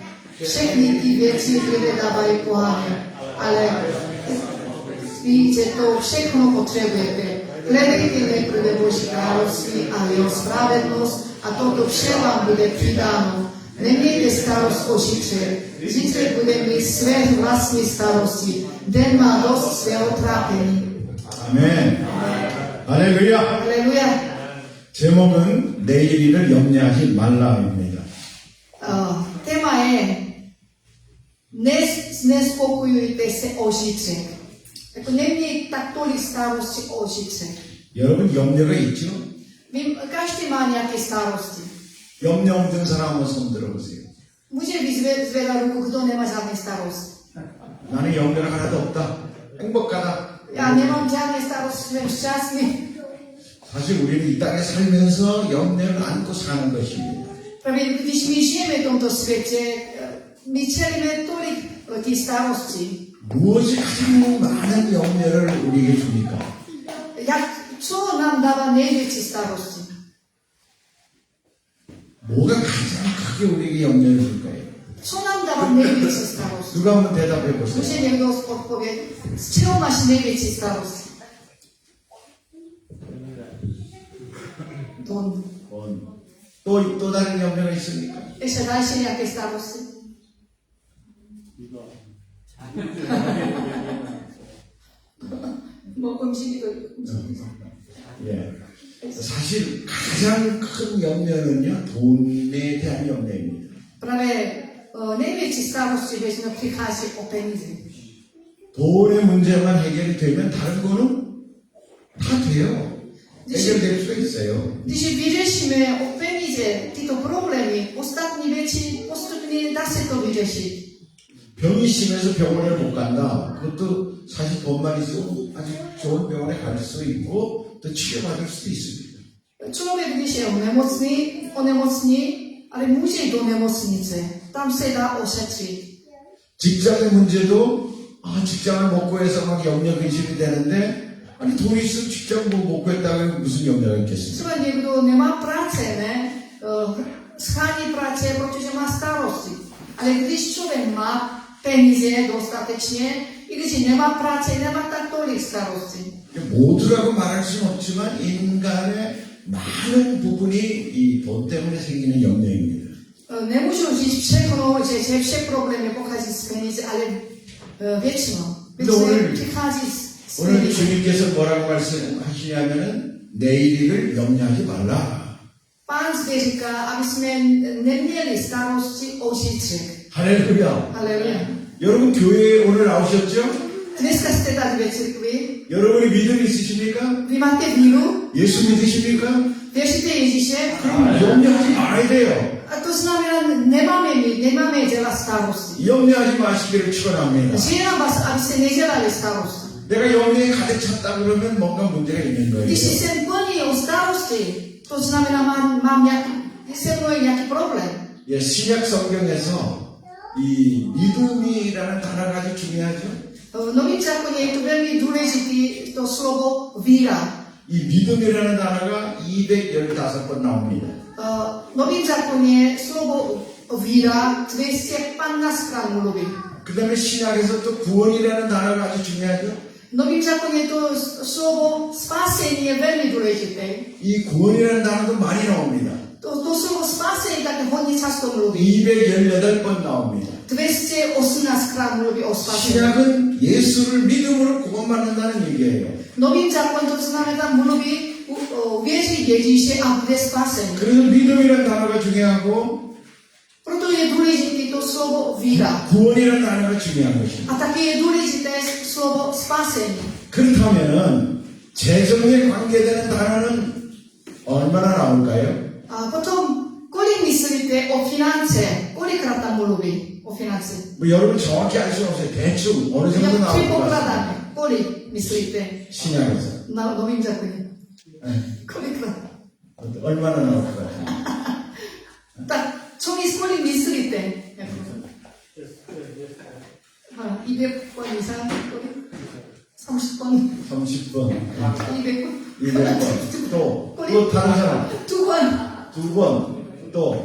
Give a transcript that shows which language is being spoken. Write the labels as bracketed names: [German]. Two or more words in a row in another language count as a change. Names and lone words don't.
[Czech] Všechny ty věci lidé dávají poháně, ale ví, že to všechno potřebujete. Hledejte nejprve Boží království a jeho spravedlnost a toto vše vám bude přidáno. Nemějte starost o zítře. Zítře bude mít své vlastní starosti. Den má dost svého trápení. [Korean] 아멘. 할렐루야. [Czech] Aleluja. [Korean] 제목은 내일 일을 염려하지 말라입니다. [Czech] Téma je nespokojujte se o zítřek. Jako nemějte tak tolik starosti o zítřek. [Korean] 여러분 염려가 있죠? [Czech] Každý má nějaké starosti. [Korean] 염려 없는 사람 한번 손 들어보세요. [Czech] Může vyzvedat ruku, kdo nemá žádné starosti. [Korean] 나는 염려가 하나도 없다. 행복하다. [Czech] Já nemám žádné starosti, jsem šťastný. [Korean] 사실 우리는 이 땅에 살면서 염려를 안고 사는 것입니다. [Czech] Právě když my žijeme v tomto světě, my čelíme tolik ty starosti. [Korean] 무엇이 가장 많은 염려를 우리에게 줍니까? [Czech] Co nám dává největší starosti? [Korean] 뭐가 가장 크게 우리에게 염려를 줄까요? [Czech] Co nám dává největší starosti? [Korean] 누가 한번 대답해 보세요. [Czech] Může někdo odpovědět, z čeho máš největší starosti? [Korean] Don. 또 다른 염려가 있습니까? [Czech] Ještě další nějaké starosti? [Korean] 뭐 음식이도 예. 사실 가장 큰 염려는요, 돈에 대한 염려입니다. [Czech] Právě největší starosti většinou přichází o peníze. [Korean] 돈의 문제만 해결이 되면 다른 거는 다 돼요. 해결될 수가 있어요. [Czech] Když vyřešíme o peníze tyto problémy, ostatní věci postupně dá se to vyřešit. [Korean] 병이 심해서 병원을 못 간다. 그것도 사실 돈만 있으면 아주 좋은 병원에 갈 수 있고 또 치료받을 수도 있습니다. [Czech] Člověk, když je onemocní, ale může jít do nemocnice. Tam se dá ošetřit. [Korean] 직장의 문제도 직장을 못 구해서 막 염려 근심이 되는데 아니 돈 있으면 직장 못 구했다고 무슨 염려가 있겠습니까? [Czech] Třeba někdo nemá práce, ne? Schání práce, protože má starosti. Ale když člověk má peníze dostatečně, i když nemá práce, nemá tak tolik starosti. [Korean] 모두라고 말할 수는 없지만 인간의 많은 부분이 이 돈 때문에 생기는 염려입니다. [Czech] Nemůžu říct všechno, že vše problémy pochází z peníze, ale většinou přichází z [Korean] 오늘 [Czech] peníze. [Korean] 주님께서 뭐라고 말씀하시냐면은 내일 일을 염려하지 말라. [Czech] Pán zde říká, aby jsme neměli starosti o zítřek. [Korean] 할렐루야. [Czech] Haleluja. [Korean] 여러분 교회에 오늘 나오셨죠? [Czech] Dneska jste tady ve církvi. [Korean] 여러분이 믿음 있으십니까? [Czech] Vy máte víru? [Korean] 예수 믿으십니까? [Czech] Věříte Ježíše? [Korean] 그럼 염려하지 말아야 돼요. [Czech] A to znamená, nemáme dělat starosti. [Korean] 염려하지 마시기를 축원합니다. [Czech] Žádám vás, aby se nedělali starosti. [Korean] 내가 염려에 가득 찼다 그러면 뭔가 문제가 있는 거예요. [Czech] Když jsem plný o starosti, to znamená, mám nějaký problém. [Korean] 예, 신약 성경에서 이 믿음이라는 단어가 아주 중요하죠. [Czech] V Novém zákoně je to velmi důležité to slovo víra. [Korean] 이 믿음이라는 단어가 215번 나옵니다. [Czech] V Novém zákoně slovo víra 215krát mluví. [Korean] 그 다음에 신약에서 또 구원이라는 단어가 아주 중요하죠. [Czech] V Novém zákoně to slovo spásení je velmi důležité. [Korean] 이 구원이라는 단어도 많이 나옵니다. [Czech] To slovo spásení také hodně často mluví. [Korean] 218번 나옵니다. [Czech] 218krát mluví o spásení. [Korean] 신약은 예수를 믿음으로 구원받는다는 얘기예요. [Czech] V Novém zákoně to znamená mluví věří Ježíše a bude spásení. [Korean] 그래서 믿음이라는 단어가 중요하고 [Czech] Proto je důležité to slovo víra. [Korean] 구원이라는 단어가 중요한 것입니다. [Czech] A také je důležité slovo spásení. [Korean] 그렇다면은 재정에 관계되는 단어는 얼마나 나올까요? [Czech] A potom, kolik myslíte, misrite o finanze. Kolik krat tam mluví o financi? [Korean] 뭐 여러분 정확히 알 수는 없어요. 대충 어느 정도 [Czech] Jak [Korean] 나올 것 같아요. [Czech] předpokládáme? Kolik myslíte? [Korean] 신약에서. [Czech] Na novým zákoně. [Korean] 네. [Czech] Kolikrát? [Korean] 얼마나 나올 것 같아요. [Czech] Tak, kolik myslíte? [Korean] A 200번 이상? kolik? 30번? 30번, 200번? 200번, 또 다른 사람 2번. 2번, 또